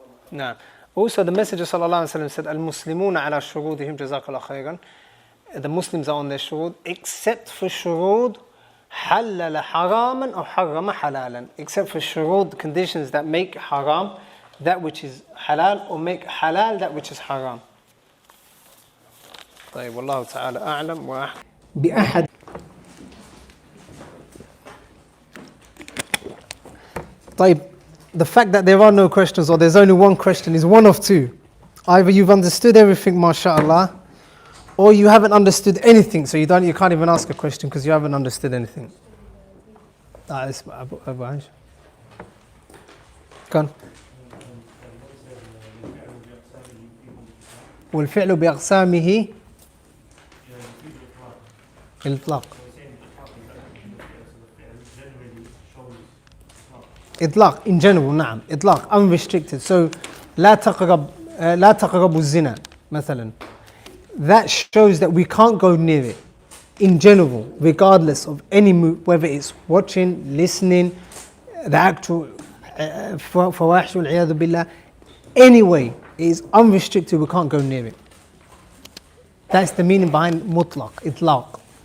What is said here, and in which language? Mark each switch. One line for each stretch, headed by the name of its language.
English: Now, also the Messenger sallallahu alaihi wasallam said,
Arabic: "Al-Muslimuna ala shurudihim jazakallahu khayran."
English: The Muslims are on their shurud, except for shurud
Arabic: halala haraman
English: or
Arabic: harrama halalan.
English: Except for shurud, conditions that make haram that which is halal, or make halal that which is haram.
Arabic: طيب, والله تعالى أعلم بأحد.
English: طيب, the fact that there are no questions or there's only one question is one of two. Either you've understood everything, mashallah, or you haven't understood anything, so you can't even ask a question because you haven't understood anything. It's Abu Aisha. Go on.
Arabic: والفعل بأقسامه الإطلاق. إطلاق
English: in general
Arabic: نعم إطلاق unrestricted. So لا تقربوا الزنا مثلا.
English: That shows that we can't go near it in general, regardless of any move, whether it's watching, listening, the actual
Arabic: فواحش والعياذ بالله.
English: Anyway, it is unrestricted, we can't go near it. That's the meaning behind mutlaq, itlaq.